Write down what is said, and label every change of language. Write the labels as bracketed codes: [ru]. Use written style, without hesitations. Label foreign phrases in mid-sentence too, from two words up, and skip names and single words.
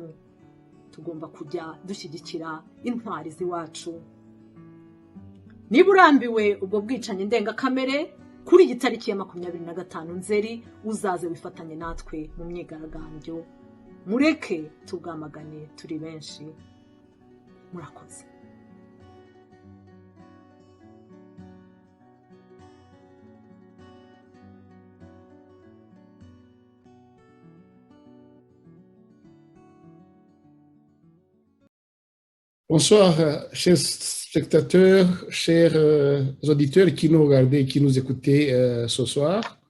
[rw] Tugomba kujya dushyigikira intwari z'iwacu. Niba urambiwe ubwo bwicanyi ndengakamere, kuri iyi tariki ya 25 Nzeri uzaze wifatanye natwe mu myigaragambyo. Mureke tubwamagane turi benshi. Murakoze. [fr] Bonsoir, chers spectateurs, chers auditeurs qui nous regardaient et qui nous écoutaient ce soir.